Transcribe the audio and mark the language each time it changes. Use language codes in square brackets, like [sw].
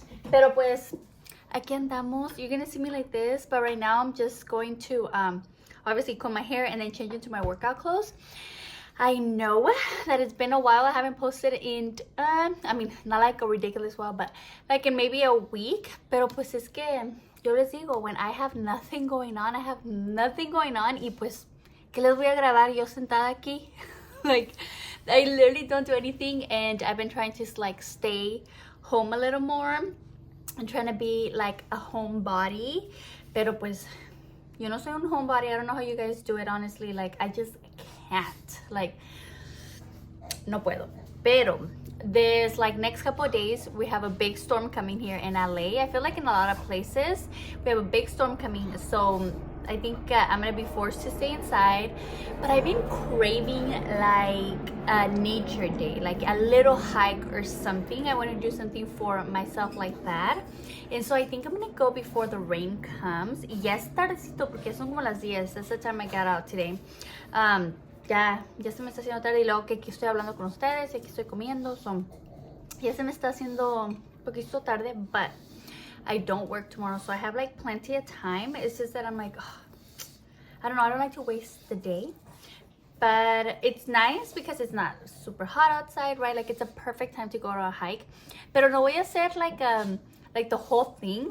[es] Pero pues, aquí andamos. [en] You're gonna see me like this, but right now I'm just going to obviously comb my hair and then change into my workout clothes. I know that it's been a while. I haven't posted in I mean, not like a ridiculous while, but like in maybe a week. [es] Pero pues es que yo les digo, [en] when I have nothing going on, I have nothing going on. [es] Y pues, ¿qué les voy a grabar yo sentada aquí? [en] Like, I literally don't do anything, and I've been trying to like stay home a little more. I'm trying to be like a homebody, [es] pero pues yo no soy un [en] homebody. I don't know how you guys do it, honestly. Like, I just can't, like, [es] no puedo. [en] Pero there's like next couple of days we have a big storm coming here in LA. I feel like in a lot of places we have a big storm coming, so I think I'm gonna be forced to stay inside. But I've been craving like a nature day, like a little hike or something. I want to do something for myself like that, and so I think I'm gonna go before the rain comes. [es] Y ya es tardecito porque son como las 10. [en] That's the time I got out today. [es] Ya se me está haciendo tarde, y luego que aquí estoy hablando con ustedes y aquí estoy comiendo, so ya se me está haciendo un poquito tarde. [en] But I don't work tomorrow, so I have like plenty of time. It's just that I'm like, oh, I don't know, I don't like to waste the day. But it's nice because it's not super hot outside, right? Like, it's a perfect time to go on a hike. [es] Pero no voy a hacer [en] like the whole thing.